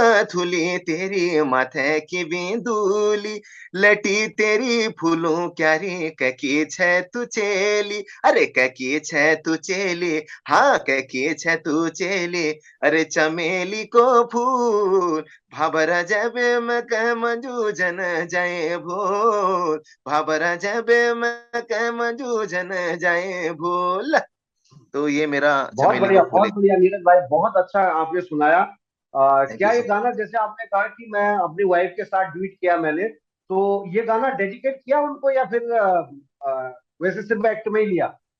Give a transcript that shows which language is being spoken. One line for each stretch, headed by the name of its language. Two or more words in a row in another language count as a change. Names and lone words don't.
Kumaoni: थुली तेरी माथे की बिंदुली, लटी तेरी फूलों क्यारी ककी छे तू चेली, अरे ककी छे तू चेली, हाँ ककी छे तू चेली, अरे चमेली को फूल भाबरा जाबे मैं कह मंजू जन जाए भूल, भाबरा जाबे मैं कह मंजू जन जाए भूल।
Hindi: तो ये मेरा
Kumaoni: चमेली को फूल
Hindi: बहुत एक। बढ़िया नीरज भाई, बहुत अच्छा आपने सुनाया।
English: Thank you
Hindi: क्या ये
English: so much.
Hindi: गाना, जैसे आपने कहा कि मैं अपनी वाइफ के साथ डुएट किया मैंने, तो ये गाना डेडिकेट किया उनको या फिर वैसे सिर्फ एक्ट में ही लिया?